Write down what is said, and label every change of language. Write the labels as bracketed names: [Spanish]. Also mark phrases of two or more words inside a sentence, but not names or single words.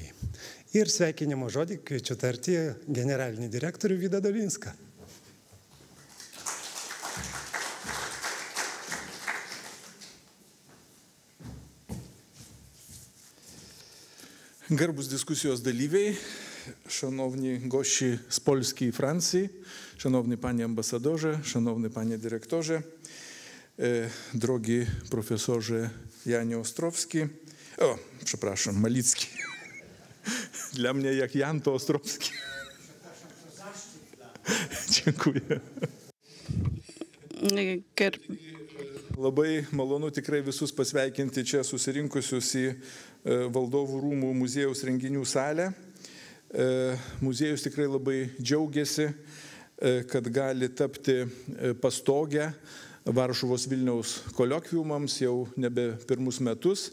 [Lithuanian] Ir sveikinimo žodį kviečiu tarti generalinį direktorių Vydą Dolinską. Garbus dyskusijos dalywiej, [Polish] szanowni gości z Polski i Francji, szanowny panie ambasadorze, szanowny panie dyrektorze, drogi profesorze Janie Ostrowski, Malicki. Dla mnie jak Jan to Ostrowski. Dziękuję. [Lithuanian] Labai malonu tikrai visus pasveikinti čia susirinkusius į Valdovų rūmų muziejaus renginių salę. Muziejus tikrai labai džiaugiasi, kad gali tapti pastogę Varšuvos Vilniaus kolokviumams jau nebe pirmus metus.